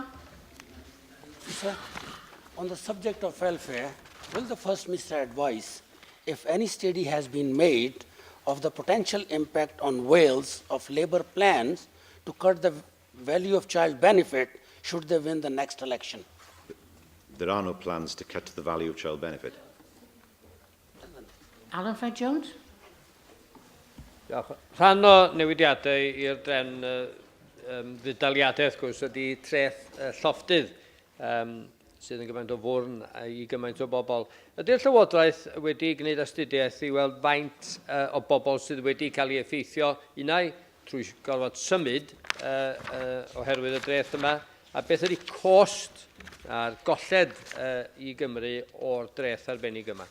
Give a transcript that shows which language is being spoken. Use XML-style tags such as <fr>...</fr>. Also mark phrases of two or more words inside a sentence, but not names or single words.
<en>Sir, on the subject of welfare, will the First Minister advise if any study has been made of the potential impact on Wales of Labour plans to cut the value of child benefit should they win the next election? There are no plans to cut the value of child benefit. Alan Fred Jones.</en> <cy>Diolch. Rhan o newidiadau i'r drefn ddaliadaeth, gwrs, ydy treth llofftydd sydd yn gymaint o fwrn i gymaint o bobl. Ydy'r Llywodraeth wedi gwneud astudiaeth i weld faint o bobl sydd wedi cael ei effeithio unau trwy gorfod symud oherwydd y dreth yma, a beth ydy cost a'r golled i Gymru o'r dreth arbennig yma?</cy>